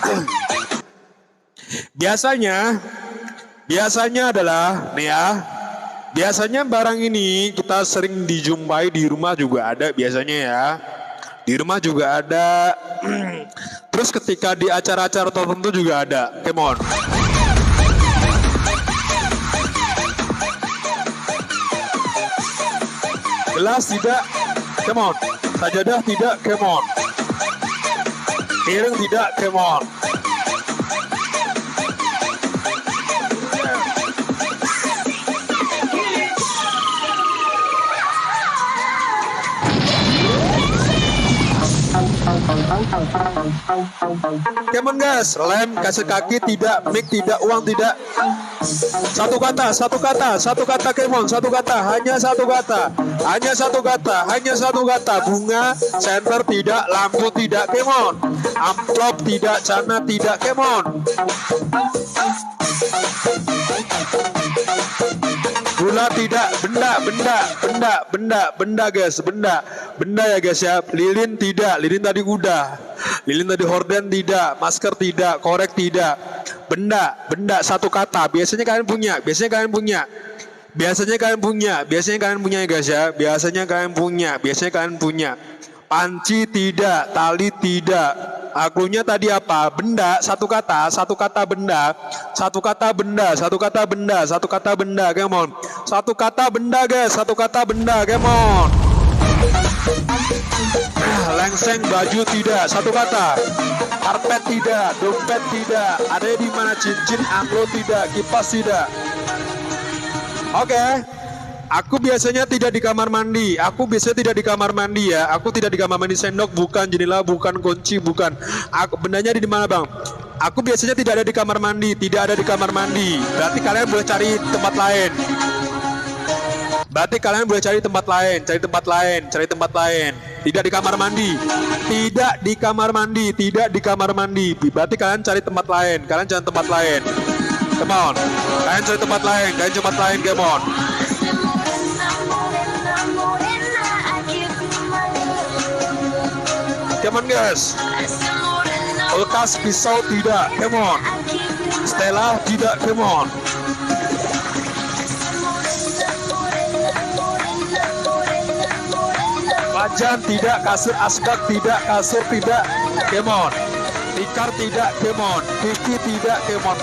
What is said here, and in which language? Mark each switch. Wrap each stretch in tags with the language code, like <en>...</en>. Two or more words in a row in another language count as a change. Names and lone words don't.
<id>Biasanya adalah nih ya. Biasanya barang ini kita sering dijumpai di rumah juga ada biasanya ya. Di rumah juga ada. Terus ketika di acara-acara tertentu juga ada.</id> <en>Come on.</en> <id>Gelas tidak,</id> <en>come on.</en> <id>Sajadah tidak,</id> <en>come on.</en> <id>Piring tidak,</id> <en>come on. Come on guys,</en> <id>lem, kasih kaki tidak, mic tidak, uang tidak. Satu kata,</id> <en>come on,</en> <id>satu kata, hanya satu kata. Bunga, senter tidak, lampu tidak,</id> <en>come on.</en> <id>Amplop tidak, celana tidak,</id> <en>come on.</en> <id>Gula tidak, benda guys, benda ya guys ya. Lilin tidak, lilin tadi udah. Lilin tadi horden tidak, masker tidak, korek tidak. Benda satu kata. Biasanya kalian punya ya guys ya. Biasanya kalian punya. Panci tidak, tali tidak. Akunya tadi apa? Benda, satu kata benda. Satu kata benda,</id> <en>come on.</en> <id>Satu kata benda guys,</id> <en>come on.</en> <id>Lengseng baju tidak, satu kata. Karpet tidak, dompet tidak. Ada di mana cincin, anglo tidak, kipas tidak. Oke. Aku biasanya tidak di kamar mandi. Ya. Aku tidak di kamar mandi. Sendok bukan, jendela bukan, kunci bukan. Bendanya di mana bang? Aku biasanya tidak ada di kamar mandi. Berarti kalian boleh cari tempat lain. Cari tempat lain. Tidak di kamar mandi. Berarti kalian cari tempat lain.</id> <en>Come on.</en> <id>Kalian cari tempat lain.</id> <en>Come on. Come on guys.</en> <id>Kulkas, pisau tidak,</id> <en>come on.</en> <id>Stella tidak,</id> <en>come on.</en> <id>Wajan tidak, kasur asbak tidak, kasur tidak,</id> <en>come on.</en> <id>Tikar tidak,</id> <en>come on.</en> <id>TV tidak,</id> <en>come on.</en>